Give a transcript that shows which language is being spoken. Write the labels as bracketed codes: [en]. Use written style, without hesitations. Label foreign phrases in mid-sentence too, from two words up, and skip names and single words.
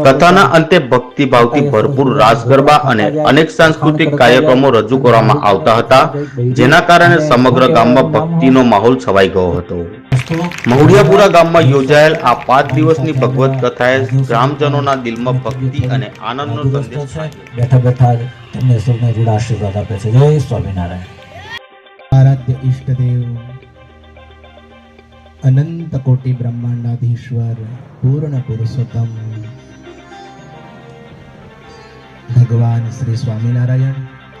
[gu] કથાના અંતે ભક્તિભાવથી ભરપૂર રાસ ગરબા અને અનેક સાંસ્કૃતિક કાર્યક્રમો રજૂ કરવામાં આવતા હતા, જેના કારણે સમગ્ર ગામમાં ભક્તિનો માહોલ છવાઈ ગયો હતો। મહુડિયાપુરા ગામમાં યોજાયેલ આ 5 દિવસની ભગવત કથાએ ગ્રામજનોના દિલમાં ભક્તિ અને આનંદનો સંદેશ બેઠા બેઠા તમને સૌને રૂડા આશીર્વાદ આપે છે। જય સ્વામિનારાયણ। આરાધ્ય ઈષ્ટદેવ અનંત કોટિ બ્રહ્માંડાધીશ્વર પૂર્ણ પુરુષોત્તમ ભગવાન શ્રી સ્વામિનારાયણ